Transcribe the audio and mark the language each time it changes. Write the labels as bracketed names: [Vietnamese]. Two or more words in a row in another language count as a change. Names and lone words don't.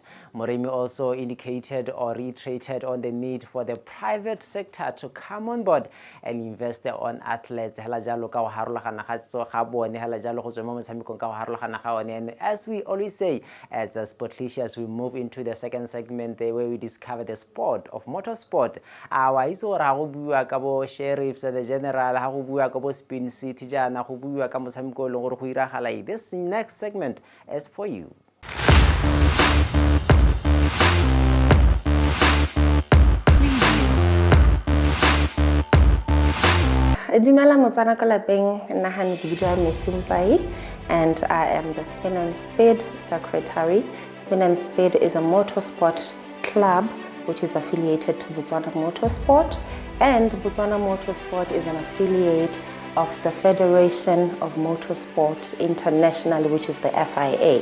[English] Moremi also indicated or reiterated on the need for the private sector to come on board and invest on athletes. And as we always say, as Sportilicious, we move into the second segment where we discover the sport of motorsport. [Tswana] Ka bo sheriffs the general ha go bua ka bo spin city jana go bua ka motshameko le gore go iragala. [English] This next segment is for you. [Tswana] Dumela motsana ka lapeng nna ha ke bua Mesimpai [English] and I am the Spin and Speed secretary. Spin and Speed is a motorsport club which is affiliated to Botswana Motorsport, and Botswana Motorsport is an affiliate of the Federation of Motorsport International, which is the FIA.